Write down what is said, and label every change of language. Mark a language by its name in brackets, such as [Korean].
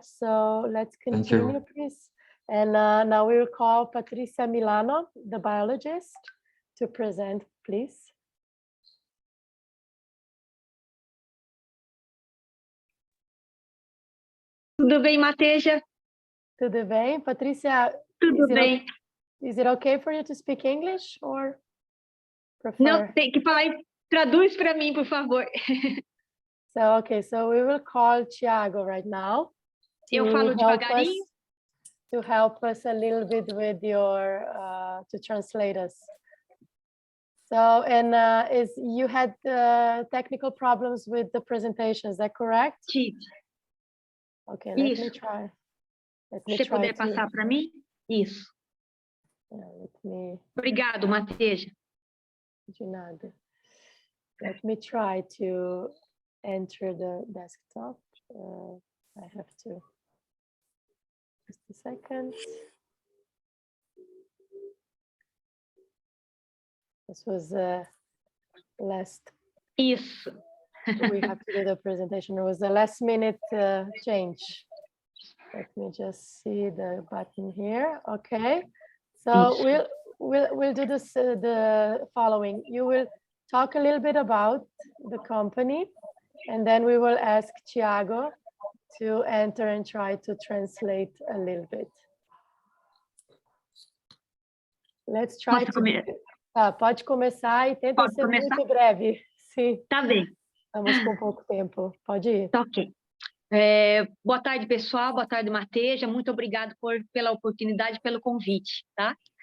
[English] So let's continue, please. And now we will call Patricia Milano, the biologist, to present, please. [Portuguese] Tudo bem, Mateja? Tudo bem, Patrícia? Tudo bem. [English] Is it okay for you to speak English or prefer? [Portuguese] Não, tem que falar, traduz para mim, por favor. [English] So, okay, so we will call Thiago right now. [Portuguese] Eu falo devagarinho. [English] To help us a little bit with your, to translate us. So, and you had technical problems with the presentation, is that correct? [Portuguese] Sim. [English] Okay, let me try. [Portuguese] Se você puder passar para mim, isso. Obrigado, Mateja. De nada. [English] Let me try to enter the desktop. I have to. Just a second. This was last. [Portuguese] Isso. [English] We have to do the presentation. It was a last minute change. Let me just see the button here. Okay. So we'll do this the following. You will talk a little bit about the company, and then we will ask Thiago to enter and try to translate a little bit. Let's try to... [Portuguese] Tá, pode começar e tenta ser muito breve. Sim. Tá bem. Estamos com pouco tempo. Pode ir. Tá ok. Boa tarde, pessoal. Boa tarde, Mateja. Muito obrigado pela oportunidade, pelo convite, tá?